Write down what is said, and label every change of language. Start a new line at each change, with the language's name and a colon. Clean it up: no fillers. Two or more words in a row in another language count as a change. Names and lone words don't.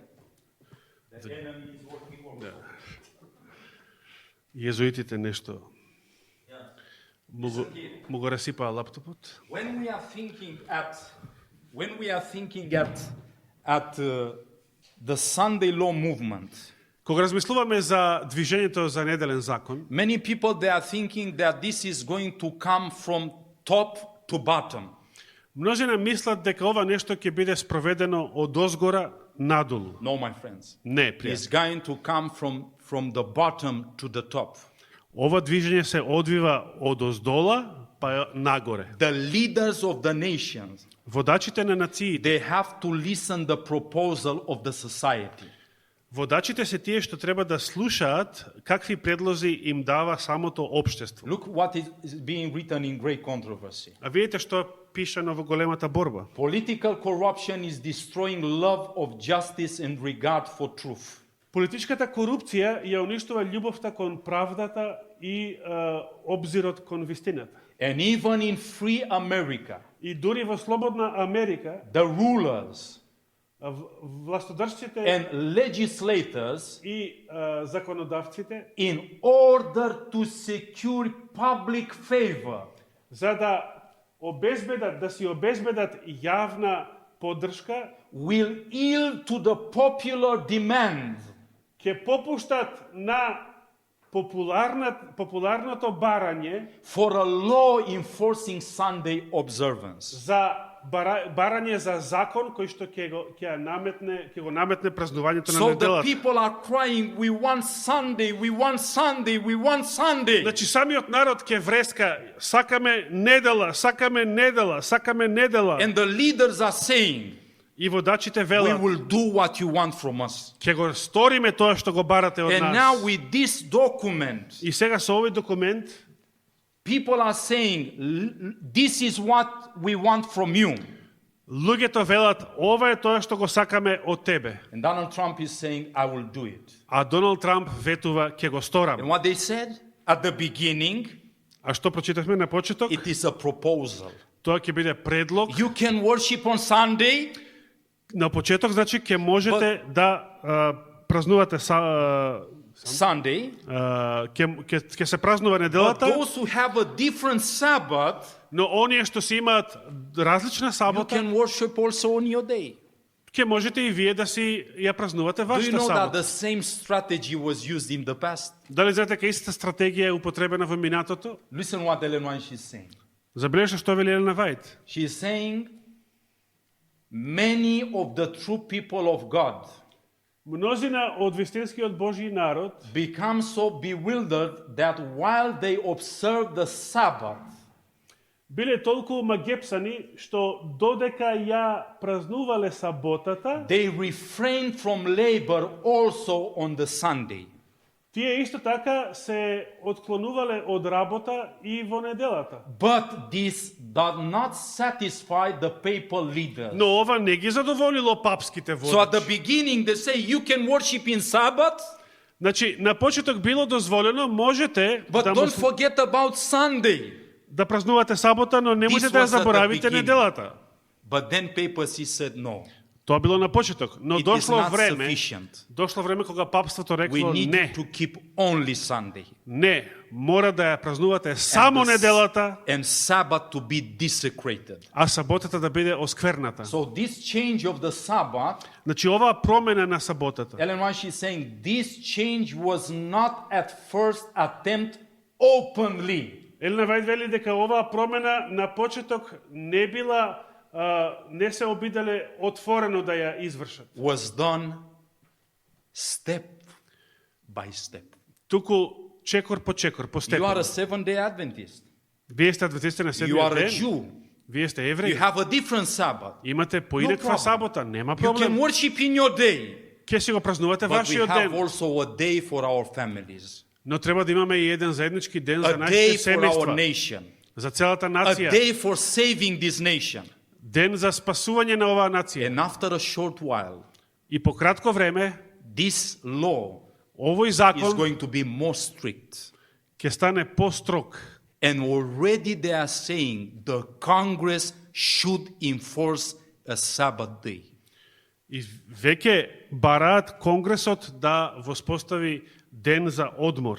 English: The enemy is working also.
Macedonian: Језуитите нешто му го расипаа лаптопот.
English: When we are thinking at the Sunday law movement,
Macedonian: Кога размислуваме за движењето за неделен закон,
English: many people they are thinking that this is going to come from top to bottom.
Macedonian: мнозина мислат дека ова нешто ќе биде спроведено од озгора надолу.
English: No, my friends.
Macedonian: Не,
English: It's
Macedonian: пријатели.
English: going to come from the bottom to the top.
Macedonian: Ова движење се одвива од оздола па нагоре.
English: The leaders of the nations,
Macedonian: Водачите на нациите,
English: they have to listen the proposal of the society.
Macedonian: водачите се тие што треба да слушаат какви предлози им дава самото општество.
English: Look what is being written in great controversy.
Macedonian: А видите што пишано во големата борба.
English: Political corruption is destroying love of justice and regard for truth.
Macedonian: Политичката корупција ја уништува љубовта кон правдата и обзирот кон вистината.
English: And even in free America,
Macedonian: И дури во слободна Америка,
English: the rulers
Macedonian: властодржците
English: and legislators,
Macedonian: и законодавците,
English: in order to secure public favor,
Macedonian: за да обезбедат, да си обезбедат јавна поддршка,
English: will yield to the popular demand
Macedonian: ќе попуштат на популарното барање
English: for a law enforcing Sunday observance.
Macedonian: за барање за закон кој што ќе го наметне празнувањето на
English: So the
Macedonian: неделата.
English: people are crying, we want Sunday, we want Sunday, we want Sunday.
Macedonian: Значи самиот народ ќе вреска, сакаме недела, сакаме недела, сакаме недела.
English: And the leaders are saying,
Macedonian: И водачите
English: we
Macedonian: велат,
English: will do what you want from us.
Macedonian: ќе го сториме тоа што го барате од
English: And now
Macedonian: нас.
English: with this document,
Macedonian: И сега со овој документ,
English: people are saying, this is what we want from you.
Macedonian: луѓето велат, ова е тоа што го сакаме од тебе.
English: And Donald Trump is saying, I will do it.
Macedonian: А Доналд Трамп ветува, ќе го сторам.
English: And what they said at the beginning,
Macedonian: А што прочитавме на почеток?
English: it is a proposal.
Macedonian: Тоа ќе биде предлог.
English: You can worship on Sunday,
Macedonian: На почеток, значи, ќе можете да празнувате
English: Sunday,
Macedonian: ќе се празнува
English: but
Macedonian: неделата,
English: those who have a different Sabbath,
Macedonian: но оние што си имаат различна
English: you
Macedonian: сабота,
English: can worship also on your day.
Macedonian: ќе можете и вие да си ја празнувате
English: Do you
Macedonian: вашата
English: know that
Macedonian: сабота.
English: the same strategy was used in the past?
Macedonian: Дали знаете дека истата стратегија е употребена во минатото?
English: Listen what Ellen White is saying.
Macedonian: Забележете што вели Елена Вајт.
English: She is saying many of the true people of God
Macedonian: Мнозина од вистинскиот Божји народ
English: become so bewildered that while they observe the Sabbath,
Macedonian: биле толку магепсани што додека ја празнувале саботата,
English: they refrain from labor also on the Sunday.
Macedonian: тие исто така се отклонувале од работа и во неделата.
English: But this does not satisfy the papal leaders.
Macedonian: Но ова не ги задоволило папските
English: So at the
Macedonian: водачи.
English: beginning they say you can worship in Sabbath,
Macedonian: Значи, на почеток било дозволено, можете
English: but
Macedonian: да,
English: don't forget about Sunday.
Macedonian: да празнувате сабота, но не можете да
English: was at the
Macedonian: заборавите
English: beginning.
Macedonian: неделата.
English: But then papacy said no.
Macedonian: Тоа било на почеток, но
English: It is
Macedonian: дошло
English: not
Macedonian: време,
English: sufficient.
Macedonian: дошло време кога папството
English: We
Macedonian: рекло
English: need
Macedonian: не,
English: to keep only Sunday.
Macedonian: не, мора да ја празнувате само неделата,
English: And Sabbath to be desecrated.
Macedonian: а саботата да биде оскверната.
English: So this change of the Sabbath,
Macedonian: Значи оваа промена на саботата.
English: Ellen White is saying this change was not at first attempt openly.
Macedonian: Елена Вајд вели дека оваа промена на почеток не била, не се обиделе отворено да ја извршат.
English: Was done step by step.
Macedonian: Туку чекор по чекор,
English: You are
Macedonian: постепено.
English: a Seventh-day Adventist.
Macedonian: Вие сте адвентисти на
English: You
Macedonian: седмиот
English: are a
Macedonian: ден.
English: Jew.
Macedonian: Вие сте
English: You
Macedonian: евреи.
English: have a different Sabbath.
Macedonian: Имате
English: No
Macedonian: поинаква
English: problem.
Macedonian: сабота, нема
English: You can
Macedonian: проблем.
English: worship in your day.
Macedonian: Ке си го празнувате
English: But we
Macedonian: вашиот
English: have
Macedonian: ден.
English: also a day for our families.
Macedonian: Но треба да имаме и еден заеднички ден за
English: A day
Macedonian: нашите
English: for our
Macedonian: семејства,
English: nation.
Macedonian: за целата
English: A
Macedonian: нација.
English: day for saving this nation.
Macedonian: Ден за спасување на оваа нација.
English: And after a short while,
Macedonian: И по кратко време,
English: this law
Macedonian: овој
English: is
Macedonian: закон
English: going to be more strict.
Macedonian: ќе стане построг.
English: And already they are saying the Congress should enforce a Sabbath day.
Macedonian: И веќе бараат Конгресот да воспостави ден за одмор.